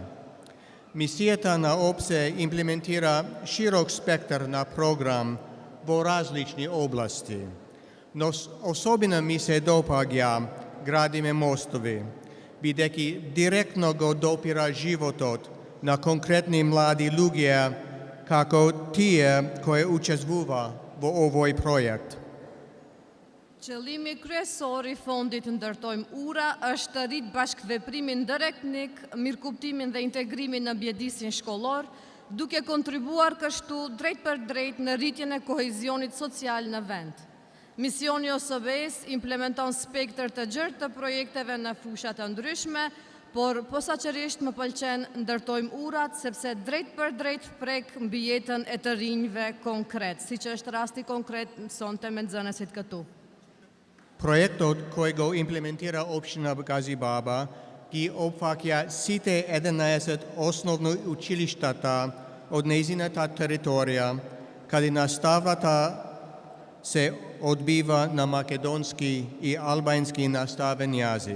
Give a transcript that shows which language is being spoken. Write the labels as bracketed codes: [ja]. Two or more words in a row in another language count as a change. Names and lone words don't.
[mk] Мисијата на ОПСЕ имплементира широк спектар на програм во различни области, но особено ми се допаѓа Градиме мостови, бидејќи директно го допира животот на конкретни млади луѓе како тие кои учествува во овој проект. [sq] Qëllimi kryesor i fondit Ndërtojmë Ura është të rritë bashkëveprimin ndëretnik, mirëkuptimin dhe integrimin në mjedisin shkollor, duke kontribuar kështu drejt për drejt në rritjen e kohezionit social në vend. Misioni OSB-s implementon spektër të gjerë të projekteve në fusha të ndryshme, por posaçërisht më pëlqen Ndërtojmë Urat sepse drejt për drejt prek mbi jetën e të rinjve konkret, siç është rasti konkret sonte me nxënësit këtu. [mk] Projektot кој го имплементира општина Газибаба ги опфаќа сите 11 основни училиштата од нејзината територија, каде наставата се одбива на македонски и албански наставен јазик.